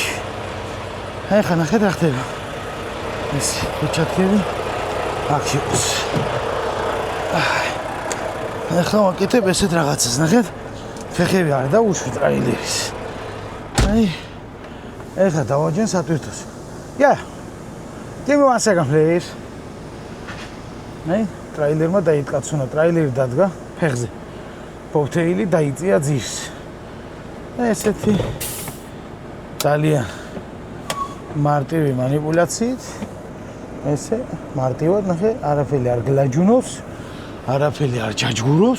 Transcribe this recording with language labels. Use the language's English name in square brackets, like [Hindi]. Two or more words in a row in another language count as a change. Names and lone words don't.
[Georgian] ეხლა ნახეთ რა ხდება. ეს ჩატკები აქ იყოს. ეხლა ვაკეთებ ესეთ რაღაცას, ნახეთ. ფეხები არ დაუშვი ტრეილერის. აი ეხლა დავაჯენ სატვირთოს. [English] Give me 1 second, please. [Georgian] აი ტრეილერმა დაიტკაცუნა, ტრეილერი დადგა ფეხზე. ბოფთეილი დაიწია ძირს. ესეთი ძალიან მარტივი манипуляციით ესე მარტივად ნახე, არაფერი არ გლაჯუნობს, არაფერი არ ჯაჯგურობს.